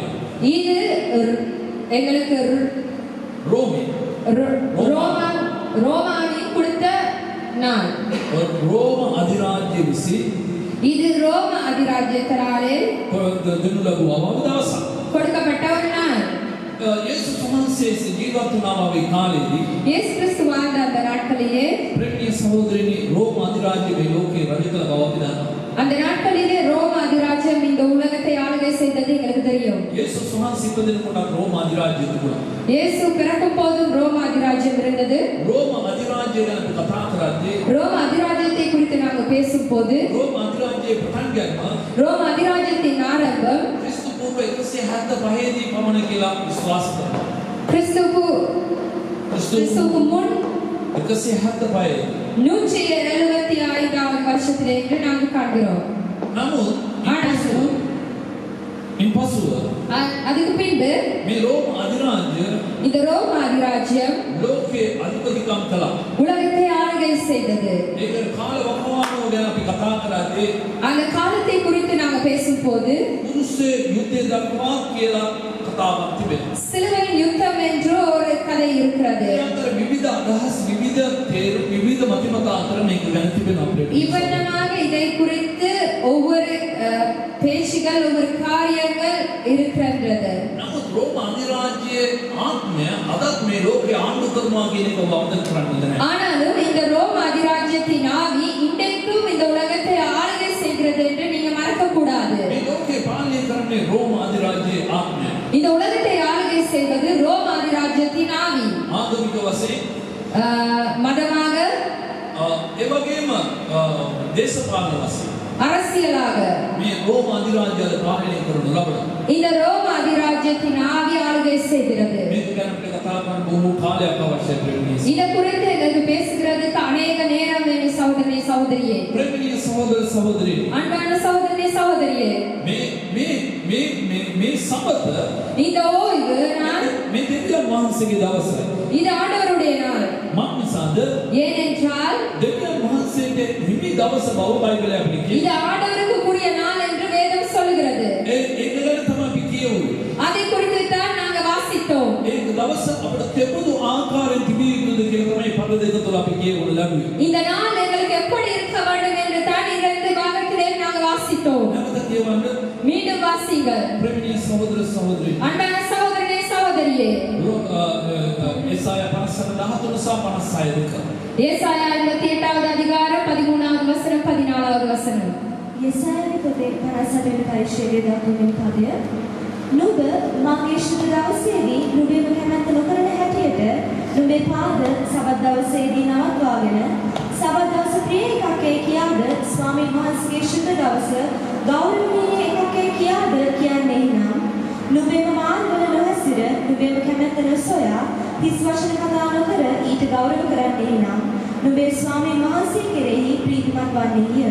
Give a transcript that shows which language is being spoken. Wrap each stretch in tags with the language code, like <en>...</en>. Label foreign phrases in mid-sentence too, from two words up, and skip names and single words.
<ta>இது எங்களுக்கு</ta> <si>රෝමේ</si> <ta>ரோமாவின் கொடுத்த நாள்.</ta> <si>රෝම අධිරාජ්‍ය විසින්</si> <ta>இது ரோம அதிராஜ்யத்தாலே</ta> <si>දෙනු ලැබුවා වූ දවසක්.</si> <ta>கொடுக்கப்பட்ட ஒரு நாள்.</ta> <si>යේසුස් වහන්සේ ජීවත් වුණා වූ කාලෙදී</si> <ta>இயேசு கிறிஸ்து வாழ்ந்த அந்த நாட்களிலே</ta> <si>ප්‍රේමී සහෝදරනි රෝම අධිරාජ්‍ය මේ ලෝකේ රජ කළ බව අපි දන්නවා.</si> <ta>அந்த நாட்களிலே ரோம அதிராஜ்யம் இந்த உலகத்தை ஆளுகை செய்தது எங்களுக்கு தெரியும்.</ta> <si>යේසුස් වහන්සේ ඉපදෙනකොට රෝම අධිරාජ්‍ය තිබුණා.</si> <ta>இயேசு பிறக்கும் போதும் ரோம அதிராஜ்யம் இருந்தது.</ta> <si>රෝම අධිරාජ්‍ය ගැන අපි කතා කරද්දී</si> <ta>ரோம அதிராஜ்யத்தை குறித்து நாங்கள் பேசும்போது</ta> <si>රෝම අධිරාජ්‍යයේ පටන් ගන්නවා</si> <ta>ரோம அதிராஜ்யத்தின் ஆரம்பம்</ta> <si>ක්‍රිස්තු පූර්ව 175 දී පමණ කියලා විශ්වාස කරනවා.</si> <ta>கிறிஸ்துவுக்கு முன் 175 175 வருஷத்திலே என்று நாங்கள் காண்கிறோம்.</ta> <si>නමුත් ඉන්පසුව</si> <ta>அதுக்கு பின்பு</ta> <si>මේ රෝම අධිරාජ්‍ය</si> <ta>இந்த ரோம அதிராஜ்யம்</ta> <si>ලෝකේ අධිපතිකම් කළා.</si> <ta>உலகத்தை ஆளுகை செய்தது.</ta> <si>ඒක කාල වකවානුව ගැන අපි කතා කරද්දී</si> <ta>அந்த காலத்தை குறித்து நாங்கள் பேசும்போது</ta> <si>කුරුසේ යුද්ධය දක්වා කියලා කතාවක් තිබෙනවා.</si> <ta>சிலுவையின் யுத்தம் என்று ஒரு கதை இருக்கிறது.</ta> <si>ඒ අතර විවිධ අදහස් විවිධ මතිමත අතර මේක ගැන තිබෙනවා අපිට.</si> <ta>இவ்வண்ணமாக இதை குறித்து ஒவ்வொரு பேச்சுகள் ஒவ்வொரு காரியங்கள் இருக்கின்றது.</ta> <si>නමුත් රෝම අධිරාජ්‍යයේ ආත්මය අදත් මේ ලෝකේ ආණ්ඩු කරනවා කියන එක වවදන් කරන්නේ නැහැ.</si> <ta>ஆனாலும் இந்த ரோம அதிராஜ்யத்தின் ஆவி இன்றைக்கும் இந்த உலகத்தை ஆளுகை செய்கிறது என்று நீங்க மறக்க கூடாது.</ta> <si>මේ ලෝකේ පාලනය කරන්නේ රෝම අධිරාජ්‍යයේ ආත්මය.</si> <ta>இந்த உலகத்தை ஆளுகை செய்வது ரோம அதிராஜ்யத்தின் ஆவி.</ta> <si>ආගමික වශයෙන්</si> <ta>மதமாக</ta> <si>ඒ වගේම දේශපාලන වශයෙන්</si> <ta>அரசியலாக</ta> <si>මේ රෝම අධිරාජ්‍යය පාලනය කරනු ලබනවා.</si> <ta>இந்த ரோம அதிராஜ்யத்தின் ஆவி ஆளுகை செய்கிறது.</ta> <si>මේක ගැන අපිට කතා කරන්න බොහෝ කාලයක් අවශ්‍යයි ප්‍රේමී.</si> <ta>இதை குறித்து எங்களுக்கு பேசுகிறதுக்கு அநேக நேரம் வேணும் சகோதரனே சகோதரியே.</ta> <si>ප්‍රේමී සහෝදර සහෝදරි</si> <ta>அன்பான சகோதரனே சகோதரியே,</ta> <si>මේ සබත</si> <ta>இந்த ஓய்வு நாள்</ta> <si>මේ දෙවියන් වහන්සේගේ දවසයි.</si> <ta>இது ஆண்டவருடைய நாள்.</ta> <si>මානිසාද</si> <ta>ஏனென்றால்</ta> <si>දෙවියන් වහන්සේගේ හිමි දවස බව බයිබලය අපිට කියනවා.</si> <ta>இது ஆண்டவருக்கு வாசத்துக்குரிய நாள் என்று வேதம் சொல்கிறது.</ta> <si>ඒක ගැන තමයි අපි කියුවේ.</si> <ta>அதை குறித்து தான் நாங்க வாசித்தோம்.</ta> <si>ඒක දවස අපිට කෙබඳු ආකාරයෙන් තිබිය යුතුද කියලා තමයි පද දෙක තුළ අපි කියවල ලැබුවේ.</si> <ta>இந்த நாள் எங்களுக்கு எப்படி இருக்க வேண்டும் என்று தான் இரண்டு பாகத்திலே நாங்க வாசித்தோம்.</ta> <si>නැවත කියවන්න</si> <ta>மீண்டும் வாசிங்கள்.</ta> <si>ප්‍රේමණීය සහෝදර සහෝදරි.</si> <ta>அன்பான சகோதரனே சகோதரியே.</ta> <si>ஏசாயா 13 සහ 56 දෙක.</si> <ta>ஏசாயா 58வது அதிகாரம் 13வது வசனம் 14வது வசனம்.</ta> <si>යසායාගේ පොතේ 58 වෙනි පරිච්ඡේදයේ 13 වෙනි පදය නුඹ මගේ ශුද්ධ දවසේදී නුඹේම කැමැත්ත නොකරන හැටියට නුඹේ පාද සබත් දවසේදී නවත්වාගෙන සබත් දවස ප්‍රිය එකකේ කියාද ස්වාමීන් වහන්සේගේ ශුද්ධ දවස ගෞරවණීය එකකේ කියාද කියන්නේ නම් නුඹේම මාර්ගවල නොහැසිර නුඹේම කැමැත්ත නොසොයා හිස් වචන කතා නොකර ඊට ගෞරව කරන්නේ නම් නුඹේ ස්වාමීන් වහන්සේ කෙරෙහි ප්‍රීතිමත් වන්නේය.</si>